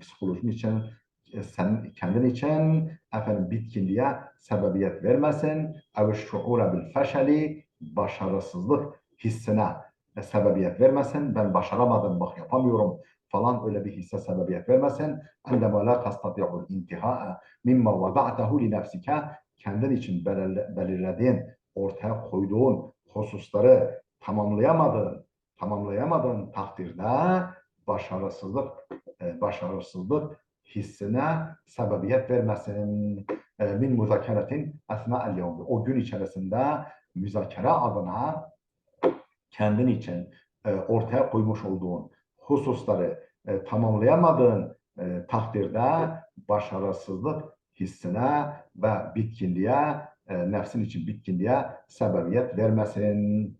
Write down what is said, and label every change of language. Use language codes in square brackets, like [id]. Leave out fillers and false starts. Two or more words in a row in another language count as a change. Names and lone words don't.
[tr] psikolojin için sen kendin için bitkinliğe sebebiyet vermesin [ar] أو شعورا بال [tr] feşeli başarısızlık hissine sebebiyet vermesin ben başaramadım bak yapamıyorum falan öyle bir hisse sebebiyet vermesin [ar] عندما لا تستطيع الانتهاء مما وضعته لنفسك [tr] kendin için belirlediğin ortaya koyduğun hususları tamamlayamadığın takdirde başarısızlık hissine sebebiyet vermesin. [ar] من مذاكرتك أثناء اليوم. [tr] O gün içerisinde müzakere adına kendin için ortaya koymuş olduğun hususları tamamlayamadığın takdirde başarısızlık hissine ve bitkinliğe, nefsin için bitkinliğe sebebiyet vermesin.